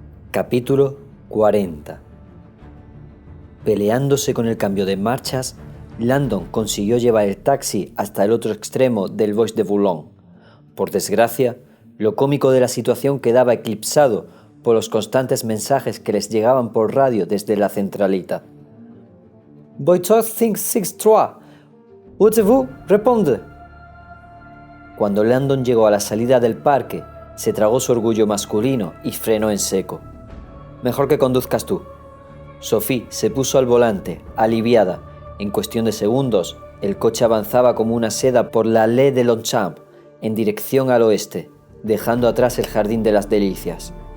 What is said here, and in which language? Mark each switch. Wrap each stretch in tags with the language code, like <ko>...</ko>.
<es>Capítulo 40. Peleándose con el cambio de marchas, Landon consiguió llevar el taxi hasta el otro extremo del Bois de Boulogne. Por desgracia, lo cómico de la situación quedaba eclipsado por los constantes mensajes que les llegaban por radio desde la centralita.</es> <fr>«Voiture 563, êtes-vous répondre?»</fr> <es>Cuando Landon llegó a la salida del parque, se tragó su orgullo masculino y frenó en seco. «Mejor que conduzcas tú». Sophie se puso al volante, aliviada. En cuestión de segundos, el coche avanzaba como una seda por la Allée de Longchamp, en dirección al oeste, dejando atrás el Jardín de las Delicias.</es>